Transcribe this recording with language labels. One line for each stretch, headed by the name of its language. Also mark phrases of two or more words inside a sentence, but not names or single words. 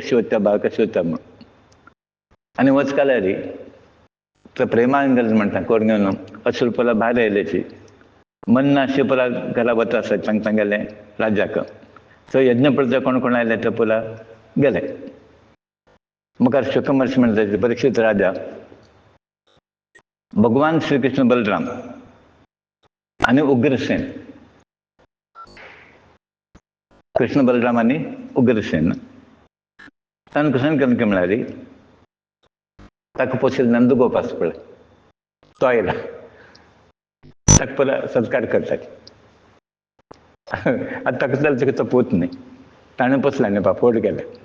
Konkani: कशी वचता बा कशी वचता म्हूण आनी वचकाल्यार तर प्रेमांगल म्हणटा कोण घेवन अशें पला भायर येयल्याची मन ना अशें पला घरा वता आसा तांकां गेलें राज्याक थंय यज्ञ प्रजा कोण कोण आयले ते पला गेले मुखार शुकमहर्षी म्हणटा परीक्षित राजा भगवान श्री कृष्ण बलराम आनी उग्रसेन कृष्ण बलराम आनी उग्रसेन ताणें कशें केलें म्हळ्यार ताका पोशील नंदगोप आसा पळय तो आयला ताका पयला सत्कार करतात आतां ताका जाल्यार तो पूत न्ही ताणें पोसला न्ही फाफोड केले